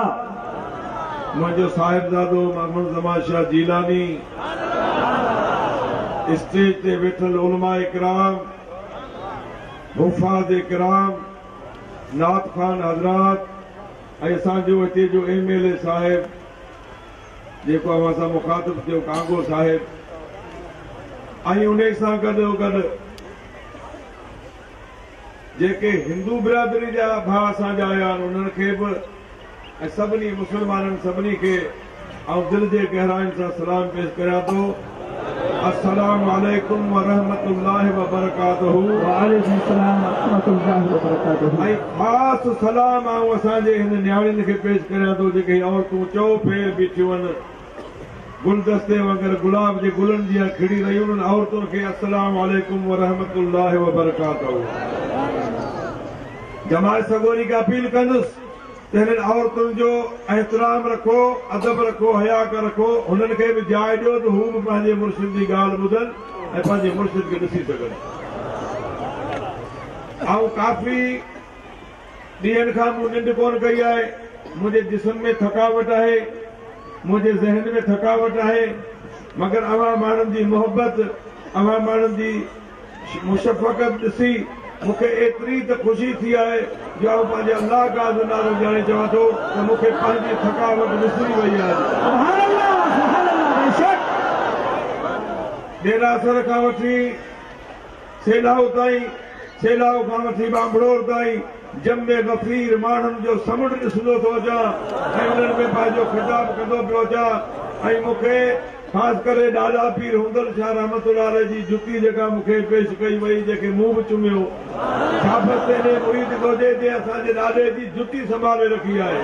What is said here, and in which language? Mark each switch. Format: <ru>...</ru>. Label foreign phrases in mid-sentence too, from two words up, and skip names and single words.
<sd>मुंहिंजो साहिबजादो मोहम्मद ज़मान शाह जीलानी, स्टेज ते वेठल उलमा इकराम, हुफ़ाज़ इकराम, नात खान हज़रात ऐं असांजो हिते जो MLA साहिब जेको अवां सां मुखातिब थियो कांगो साहिब ऐं उन सां गॾोगॾु जेके हिंदू बिरादरी जा भाउ असांजा आया आहिनि उन्हनि खे बि ऐं सभिनी मुस्लमाननि सभिनी खे ऐं दिलि जे गहराइनि सां सलाम पेश करियां थो।</sd> <ar>السلام عليكم ورحمة الله وبركاته. وعليكم السلام ورحمة الله وبركاته.</ar> <sd>ऐं ख़ासि सलाम आऊं असांजे हिन न्याणियुनि खे पेश करियां थो जेके औरतूं चओ फेर बीठियूं आहिनि, गुलदस्ते वग़ैरह गुलाब जे गुलनि जी खिड़ी रहियूं उन्हनि औरतुनि खे</sd> <ar>السلام عليكم ورحمة الله وبركاته.</ar> <sd>जमात सगोरी खे अपील कंदुसि त हिननि औरतुनि जो एहतराम रखो, अदब रखो, हया रखो, हुननि खे बि जाइ ॾियो त हू बि पंहिंजे मुर्शिद जी ॻाल्हि ॿुधनि ऐं पंहिंजे मुर्शिद खे ॾिसी सघनि। ऐं काफ़ी ॾींहंनि खां मूं निंड कोन कई आहे, मुंहिंजे जिस्म में थकावट आहे,</sd> <ur>مجھے ذہن میں تھکاوٹ ہے,</ur> <sd>मगर अवां माण्हुनि जी मोहब्बत, अवां माण्हुनि जी मुशफ़क़त ॾिसी मूंखे एतिरी त ख़ुशी थी आहे जो आउं पंहिंजे अल्लाह का नालो ॼाणे चवां थो त मूंखे पंहिंजी थकावट विसरी वई आहे। ॾेरासर खां वठी सेलाऊ ताईं, सेलाऊ खां वठी बांभड़ोर ताईं जमे गफ़ीर माण्हुनि जो समुंड ॾिसंदो थो अचां ऐं उन्हनि में पंहिंजो ख़िताब कंदो पियो अचां ऐं मूंखे ख़ासि करे ॾाॾा पीर हुंदल शाह</sd> <ar>رحمة الله عليه</ar> <sd>जी जुती जेका मूंखे पेश कई वई, जेके मूं बि चुमियो, शाबत ते मुरीद हुजे जे असांजे ॾाॾे जी जुती संभाले रखी आहे।</sd>